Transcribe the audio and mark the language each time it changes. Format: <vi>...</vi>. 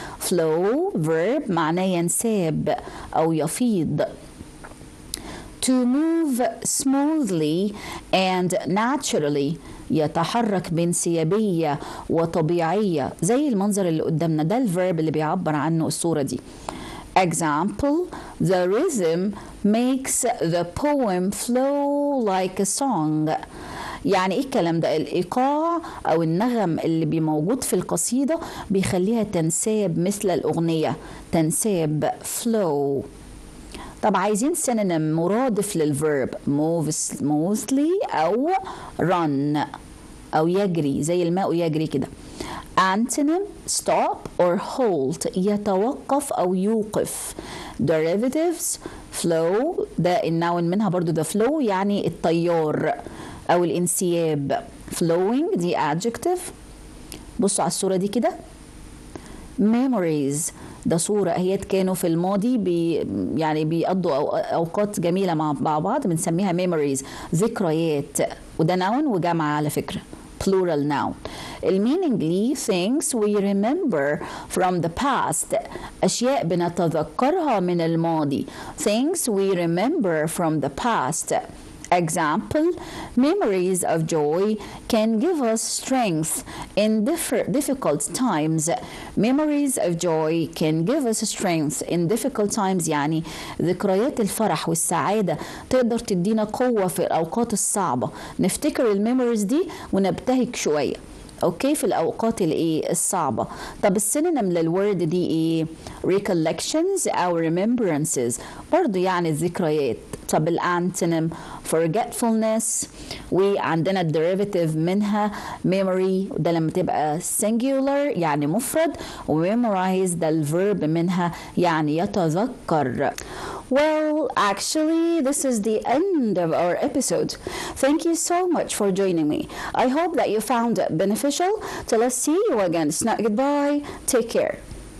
<ar>flow verb معناه ينساب أو يفيض.</ar> <en>to move smoothly and naturally</en> <ar>يتحرك بانسيابية وطبيعية زي المنظر اللي قدامنا ده، الفيرب اللي بيعبر عنه الصورة دي.</ar> <en>example the rhythm makes the poem flow like a song.</en> <ar>يعني ايه الكلام ده؟ الايقاع او النغم اللي موجود في القصيدة بيخليها تنساب مثل الأغنية، تنساب flow. طب عايزين synonym مرادف للverb</ar> <en>move smoothly</en> <ar>أو run أو يجري زي الماء يجري كده.</ar> <en>antonym stop or halt</en> <ar>يتوقف أو يوقف. derivatives flow ده النون منها برضو، ده flow يعني التيار أو الانسياب.</ar> <en>flowing</en> <ar>دي</ar> <en>adjective.</en> <ar>بصوا على الصورة دي كده. memories ده صورة هي كانوا في الماضي يعني بيقضوا أوقات جميلة مع بعض، بنسميها memories ذكريات وده noun وجمع على فكرة plural noun. المينينج ليه</ar> <en>things we remember from the past،</en> <ar>أشياء بنتذكرها من الماضي.</ar> <en>things we remember from the past. Example, memories of joy can give us strength in difficult times. Memories of joy can give us strength in difficult times،</en> <ar>يعني ذكريات الفرح والسعادة تقدر تدينا قوة في الأوقات الصعبة. نفتكر الميموريز دي ونبتهج شوية اوكي في الاوقات الصعبه. طب السينونيم للورد دي ايه؟ recollections او remembrances، برضو يعني الذكريات. طب الانتونيم forgetfulness، وعندنا الديريفاتيف منها memory، ده لما تبقى singular يعني مفرد، وmemorize ده الفيرب منها يعني يتذكر.</ar> <en>Well, actually, this is the end of our episode. Thank you so much for joining me. I hope that you found it beneficial. Till I see you again. It's not goodbye. Take care.</en>